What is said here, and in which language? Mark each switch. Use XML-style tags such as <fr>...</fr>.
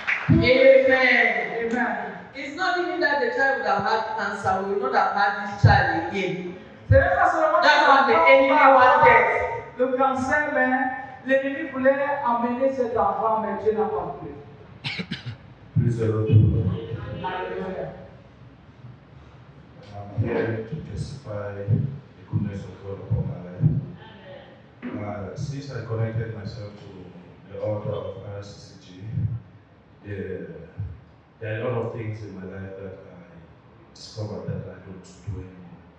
<en>Amen. Amen. It's not even that the child would have had cancer, we would not have had this child again. That's what the enemy wanted.</en> <fr>Le cancer, mais l'ennemi voulait amener cet enfant, mais Dieu n'a pas voulu.</fr> <en>Praise the Lord. Hallelujah. I'm here to testify the goodness of God upon my life. Since I connected myself to the altar of RCCG, there are a lot of things in my life that I discovered that I don't do anymore.</en>